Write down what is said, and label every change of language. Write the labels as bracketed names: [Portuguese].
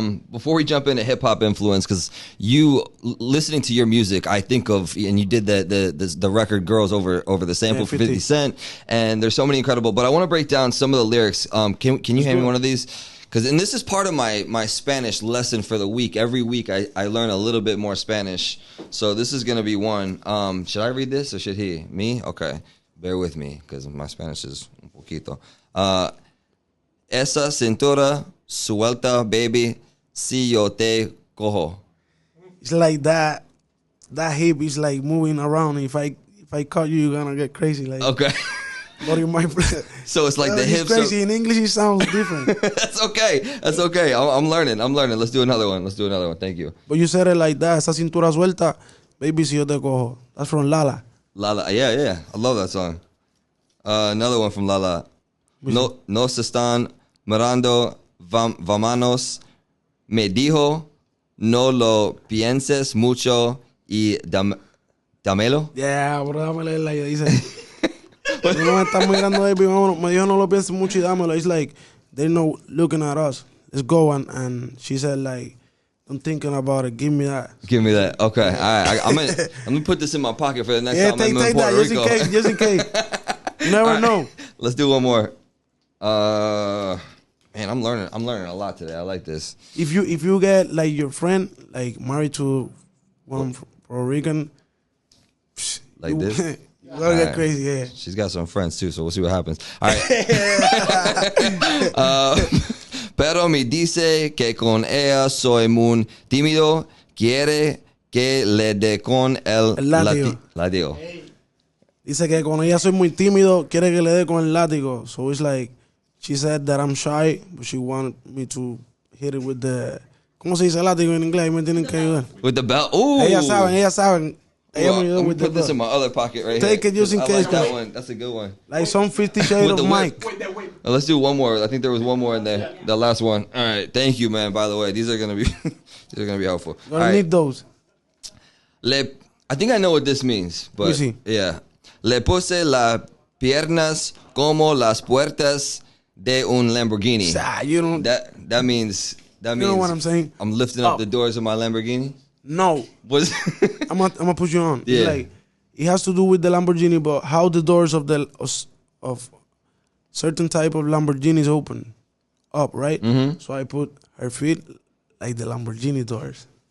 [English] Before we jump into hip hop influence, because you listening to your music, I think of, and you did the record "Girls" over the sample for 50 Cent, and there's so many incredible. But I want to break down some of the lyrics. Can you hand me one of these? And this is part of my Spanish lesson for the week. Every week I learn a little bit more Spanish. So this is gonna be one. Should I read this or should he? Me? Okay. Bear with me because my Spanish is [Spanish] un poquito. Esa cintura suelta, baby, si yo te cojo. [English] It's like that hip is like moving around. If I caught you, you're gonna get crazy. Like, okay. But in my so it's like the hips. Crazy. In English, it sounds different. That's okay. I'm learning. Let's do another one. Thank you. But you said it like that. [Spanish] Esa cintura suelta, baby, si yo te cojo. [English] That's from Lala. Lala, yeah. I love that song. Another one from Lala. [Spanish] No se están mirando. Vámonos, me dijo, no lo pienses mucho y dámelo. [English] Yeah, bro, [Spanish] dame leerla. Y dice, no me están mirando, baby. Me dijo, no lo pienses mucho y dámelo. [English] It's like, they're not looking at us. Let's go. And she said, like, I'm thinking about it. Give me that. Give me that. Okay. All right. I'm gonna put this in my pocket for the next time I'm in Puerto Rico. Just in case. You never know. Let's do one more. Man, I'm learning a lot today. I like this. If you get like your friend like married to one Puerto Rican, Like this? You gotta get crazy, yeah. She's got some friends too, so we'll see what happens. All right. [Spanish] Pero me dice que con ella soy muy tímido. Quiere que le dé con el látigo. Dice que con ella soy muy tímido. Quiere que le dé con el látigo. [English] So it's like, she said that I'm shy, but she wanted me to hit it with the... [Spanish] ¿Cómo se dice látigo en inglés? Me tienen que ayudar. [English] With the belt? Ooh. [Spanish] Ellas saben. [English] Well, let me put this in my other pocket right Take here. it just in I case. like that one. That's a good one. Like some 50 Shades of Myke. Let's do one more. I think there was one more in there. The last one. All right. Thank you, man. By the way, these are gonna be helpful. Gonna need those. I think I know what this means, but yeah. [Spanish] Le puse las piernas como las puertas de un Lamborghini. [English] You don't. That means. You know what I'm saying? I'm lifting up the doors of my Lamborghini. No. I'm gonna put you on. Yeah. It's like, it has to do with the Lamborghini, but how the doors of certain type of Lamborghinis open up, right? Mm-hmm. So I put her feet like the Lamborghini doors.